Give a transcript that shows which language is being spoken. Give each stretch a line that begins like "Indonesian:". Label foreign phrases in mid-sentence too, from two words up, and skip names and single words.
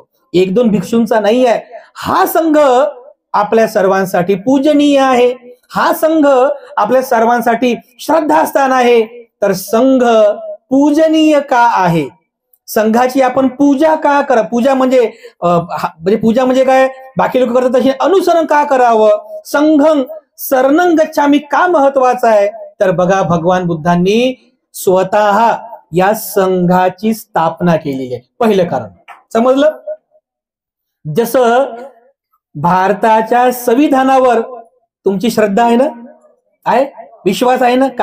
Marathi: एक दोन भिक्षूंचा नाही आहे. हा संघ आपल्या सर्वांसाठी पूजनीय आहे. हा संघ आपल्या सर्वांसाठी श्रद्धास्थान आहे. तर संघ पूजनीय का आहे? संघाची आपण पूजा का करा? पूजा म्हणजे पूजा म्हणजे काय? बाकी लोक करतात तसे अनुसरण का करावं?
Pali: संघं शरणं गच्छामी
Marathi: का महत्वाचं आहे? तर बघा, भगवान बुद्धांनी स्वतः या संघाची स्थापना केलेली आहे. पहिलं कारण समजलं. जसं भारताच्या संविधानावर तुमची श्रद्धा आहे ना, आहे, विश्वास आहे ना?